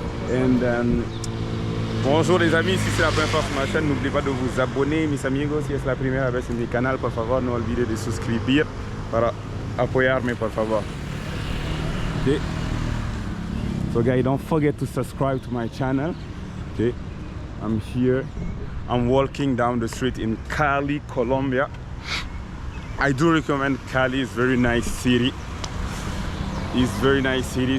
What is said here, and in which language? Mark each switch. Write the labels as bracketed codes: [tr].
[en] And [fr] bonjour les amis, si c'est la première fois sur ma chaîne, n'oubliez pas de vous abonner, [es] mis amigos. Si es la primera vez en mi canal, por favor, no olvide de suscribir para apoyarme, por favor. [en] Okay. So guys, don't forget to subscribe to my channel. Okay, I'm here. I'm walking down the street in Cali, Colombia. I do recommend Cali. It's very nice city. It's very nice city.